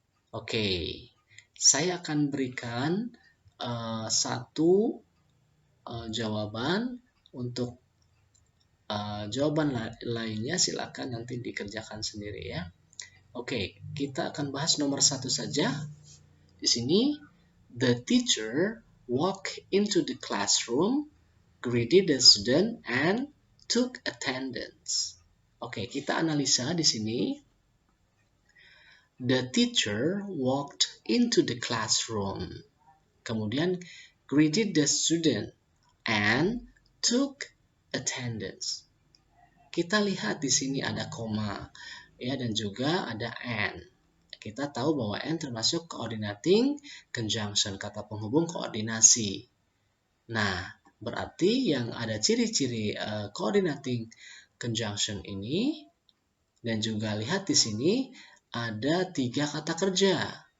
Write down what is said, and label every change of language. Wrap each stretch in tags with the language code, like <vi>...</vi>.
<id>Oke, saya akan berikan satu jawaban. Untuk jawaban lainnya silakan nanti dikerjakan sendiri ya. Oke, kita akan bahas nomor 1 saja. Di sini,</id> <en>the teacher walked into the classroom, greeted the student, and took attendance.</en> <id>Oke, kita analisa di sini.</id> <en>The teacher walked into the classroom.</en> <id>Kemudian</id> <en>greeted the student and took attendance.</en> <id>Kita lihat di sini ada koma ya, dan juga ada and. Kita tahu bahwa and termasuk coordinating conjunction, kata penghubung koordinasi. Nah, berarti yang ada ciri-ciri coordinating conjunction ini, dan juga lihat di sini ada 3 kata kerja.</id>